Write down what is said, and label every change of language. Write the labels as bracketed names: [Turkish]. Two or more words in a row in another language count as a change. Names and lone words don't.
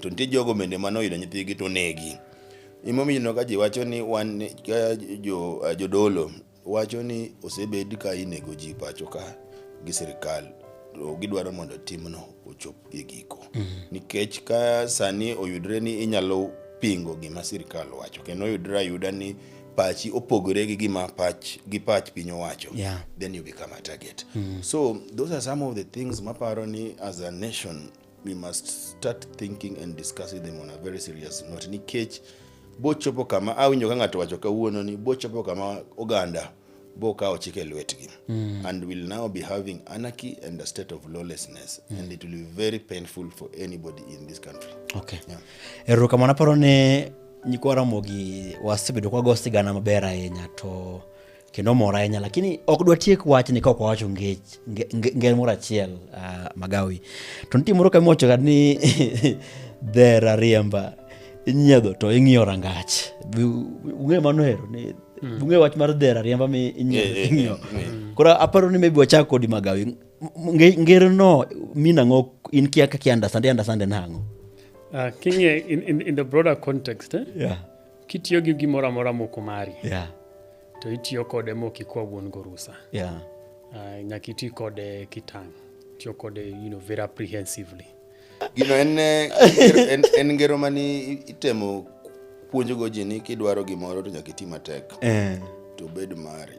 [Luo (Kenya and Tanzania)] To nitie jogo bende manoyudo nyithigi to negi. Imomiyo ka ji wacho ni wan jodolo wacho ni osebed ka inego ji pacho ka gi sirikal, to gidwaro mondo timno ochop e giko. Nikech ka sani oyudre ni inyalo pingo gima sirikal wacho, kendo oyudre ayuda ni pachi opogore gi gima pach piny owacho, [English] then you become a target. So those are some of the things [Luo (Kenya and Tanzania)] maparo ni [English] as a nation we must start thinking and discussing them on a very serious note. [Luo (Kenya and Tanzania)] Nikech bochopo kama awinjo ka ng'ato wacho kawuono ni bochopo kama oganda bokawo chike lwetgi, [English] and will now be having anarchy and a state of lawlessness, and it will be very painful for anybody in this country. Okay. [Luo (Kenya and Tanzania)] Ero kama naparo ne nyikwara mogi wasebedo kwa gosi gana maber ahinya, to kendo mora ahinya, lakini ok dwa tiek wach ni ka ok wacho ngel moro achiel Magawi. To nitie moro kama wacho ni dhera riemba inyiedho to ing'iyo rangach. Ung'e mano hero ni ung'e wach mar dhera riemba mi ing'iyo. Koro aparo ni maybe wachak kodi Magawi. Ngero no minang'o in kia kaki understand nango. [English] In the broader context, [Luo (Kenya and Tanzania)] kitiyo gi gimoro amora moko mari, to itiyo kode moko kwa wuon gorusa. Nyaka iti kode kitang', tiyo kode [English] very apprehensively. [Luo (Kenya and Tanzania)] Gino en ngero mani itemo puonjogo ji ni kidwaro gimoro to nyaka iti matek to bed mari.